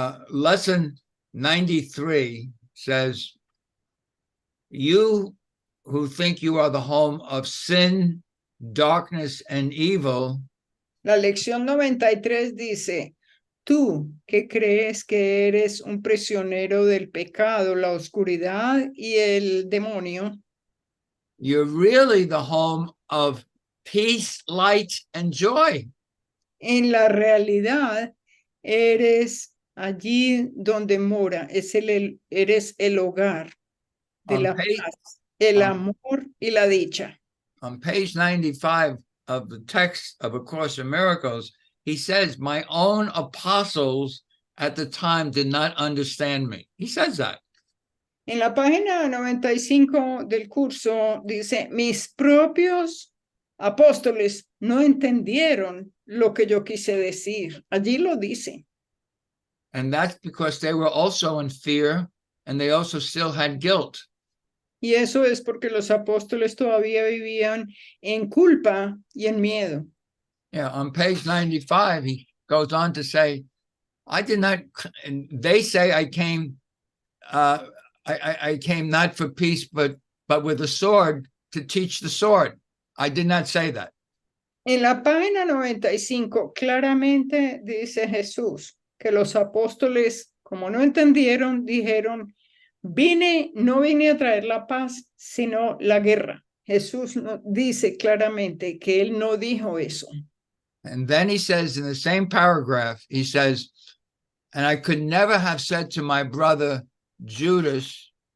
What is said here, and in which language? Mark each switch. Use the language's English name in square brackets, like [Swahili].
[English] lesson 93 says, you who think you are the home of sin, darkness, and evil. [Spanish] La lección 93 dice, tú que crees que eres un prisionero del pecado, la oscuridad y el demonio. [English] You're really the home of peace, light, and joy. [Spanish] En la realidad, eres allí donde mora, eres el hogar de la paz, el amor y la dicha. [English] On page 95 of the text of A Course in Miracles, he says, my own apostles at the time did not understand me. He says that. [Spanish] En la página 95 del curso dice, mis propios apóstoles no entendieron lo que yo quise decir. Allí lo dice. [English] And that's because they were also in fear and they also still had guilt. [Spanish] Y eso es porque los apóstoles todavía vivían en culpa y en miedo. [English] Yeah, on page 95, he goes on to say, I did not, and they say I came, I came not for peace, but with a sword to teach the sword. I did not say that. [Spanish] En la página 95 claramente dice Jesús, que los apóstoles, como no entendieron, dijeron, no vine a traer la paz, sino la guerra. Jesús dice claramente que él no dijo eso. [English] And then he says in the same paragraph, he says, and I could never have said to my brother Judas.